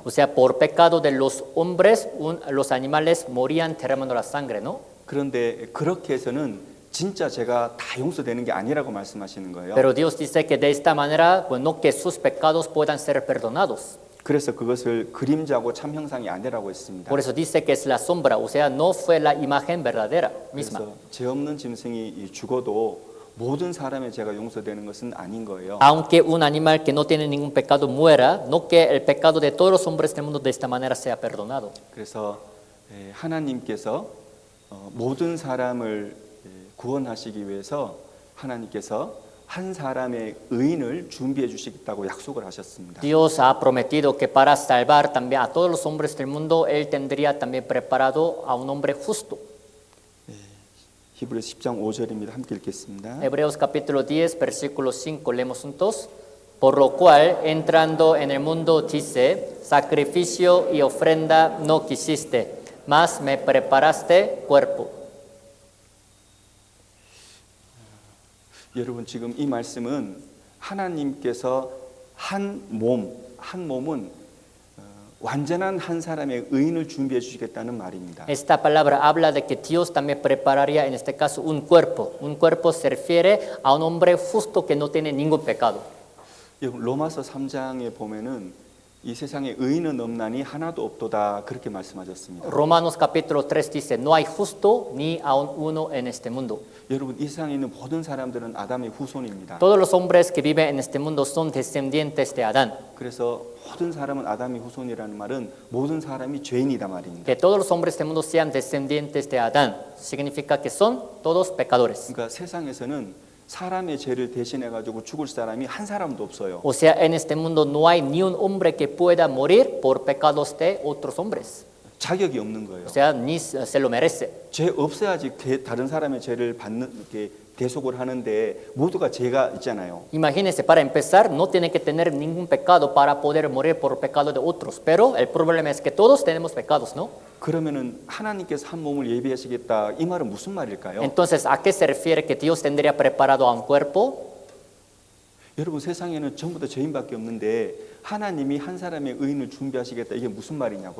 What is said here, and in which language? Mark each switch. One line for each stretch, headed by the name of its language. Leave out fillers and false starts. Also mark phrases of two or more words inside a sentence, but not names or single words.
Spanish: O sea, por pecado de los hombres, los animales morían derramando la sangre, ¿no?
Korean: 그런데 그렇게 해서는 진짜 죄가 다 용서되는 게 아니라고 말씀하시는 거예요.
Spanish: Pero Dios dice que de esta manera, pues no que sus pecados puedan ser perdonados.
Korean: 그래서 그것을 그림자고 참 형상이 아니라고 했습니다.
Spanish: Por eso dice que es la sombra, o sea, no fue la imagen verdadera misma.
Korean: 그래서 죄 없는 짐승이 죽어도 모든 사람의 죄가 용서되는 것은 아닌 거예요.
Spanish: Aunque un animal que no tiene ningún pecado muera, no que el pecado de todos los hombres del mundo de esta manera sea perdonado.
Korean: 그래서 하나님께서 모든 사람을 구원하시기 위해서 하나님께서 한 사람의 의인을 준비해 주시겠다고 약속을 하셨습니다.
Spanish: Dios ha prometido que para salvar también a todos los hombres del mundo, Él tendría también preparado a un hombre justo.
Korean: 히브리서 10장 5절입니다. 함께 읽겠습니다.
Spanish: Hebreos capítulo 10, versículo 5, leemos juntos. Por lo cual, entrando en el mundo, dice, sacrificio y ofrenda no quisiste, mas me preparaste cuerpo.
Korean: 여러분 지금 이 말씀은 하나님께서 한 몸은 완전한 한 사람의 의인을 준비해 주시겠다는 말입니다.
Spanish: Esta palabra habla de que Dios también prepararía en este caso un cuerpo. Un cuerpo se refiere a un hombre justo que no tiene ningún pecado.
Korean: 여러분 로마서 3장에 보면은 이 세상에 의인은 없나니 하나도 없도다 그렇게 말씀하셨습니다.
Spanish: Romanos capítulo 3 dice, no hay justo ni aun uno en este mundo.
Korean: 여러분 이 세상에 있는 모든 사람들은 아담의 후손입니다.
Spanish: Todos los hombres que viven en este mundo son descendientes de Adán.
Korean: 그래서 모든 사람은 아담의 후손이라는 말은 모든 사람이 죄인이다 말입니다.
Spanish: Que todos los hombres del mundo sean descendientes de Adán significa que son todos pecadores.
Korean: 그러니까 세상에서는 사람의 죄를 대신해 가지고 죽을 사람이 한 사람도 없어요.
Spanish: O sea, en este mundo no hay ni un hombre que pueda morir por pecados de otros hombres.
Korean: 자격이 없는 거예요.
Spanish: O sea, ni se lo merece.
Korean: 죄 없어야지 다른 사람의 죄를 받는 이렇게 대속을 하는데 모두가 죄가 있잖아요.
Spanish: Imagínense, para empezar, no tiene que tener ningún pecado para poder morir por pecado de otros. Pero el problema es que todos tenemos pecados, ¿no?
Korean: 그러면은 하나님께서 한 몸을 예비하시겠다 이 말은 무슨 말일까요?
Spanish: Entonces, ¿a qué se refiere que Dios tendría preparado a un cuerpo?
Korean: 여러분 세상에는 전부 다 죄인밖에 없는데 하나님이 한 사람의 의인을 준비하시겠다 이게 무슨 말이냐고요?